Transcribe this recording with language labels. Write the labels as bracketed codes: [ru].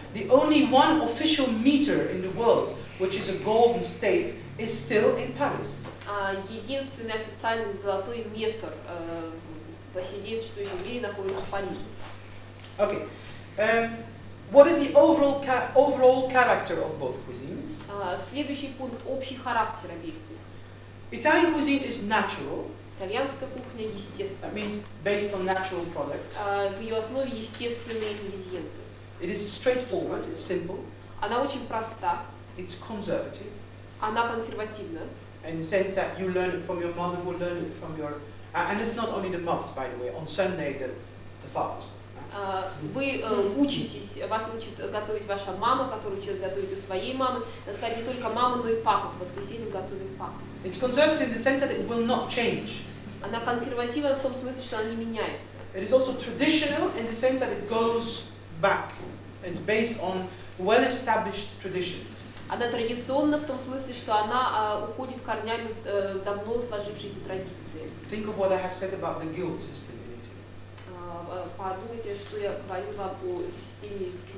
[en] The only one official meter in the world, which is a golden state, is still in Paris. [ru] Единственный официальный золотой метр во всей действующем мире находится в Париже. [en] Okay. What is the overall character of both cuisines? [ru] Следующий пункт – общий характер обеих кухонь. [en] Italian cuisine is natural. [ru] Итальянская кухня естественная. [en] That means based on natural products. [ru] В ее основе естественные ингредиенты. [en] It is straightforward, it's simple. [ru] Она очень проста. [en] It's conservative. [ru] Она консервативна. [en] In the sense that you learn it from your mother, who learned it from your... and it's not only the mothers, by the way. On Sunday, the fathers. [ru] Вы учитесь, вас учит готовить ваша мама, которая училась готовить у своей мамы. Так сказать, не только мама, но и папа. В воскресенье готовит папа. [en] It's conservative in the sense that it will not change. [ru] Она консервативна в том смысле, что она не меняется. [en] It is also traditional in the sense that it goes back. It's based on well-established traditions. [ru] Она традиционна в том смысле, что она уходит корнями в давно сложившиеся традиции. [en] Think of what I have said about the guild system in Italy. [ru] Подумайте, что я говорил вам о системе гильдии.